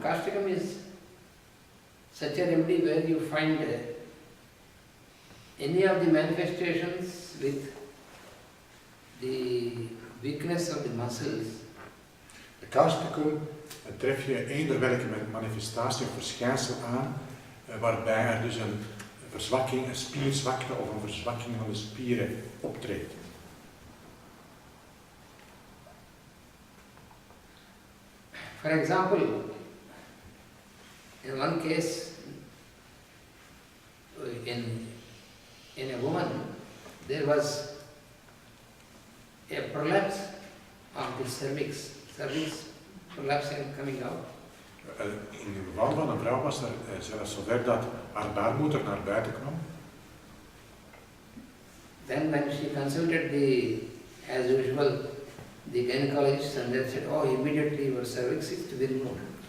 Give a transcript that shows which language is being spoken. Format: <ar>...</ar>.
<en>Causticum is such a remedy where you find any of the manifestations with the weakness of the muscles.</en> <nl>De causticum tref je eender welke manifestatie of verschijnsel aan waarbij er dus een verzwakking, een spierzwakte of een verzwakking van de spieren optreedt.</nl> <en>For example, in one case, in a woman, there was a prolapse of the cervix prolapsing and coming out.</en> <nl>In het geval van een vrouw was er zelfs zover dat haar baarmoeder naar buiten kwam.</nl> <en>Then when she consulted as usual, the gynecologist, and they said, oh, immediately your cervix is to be removed.</en>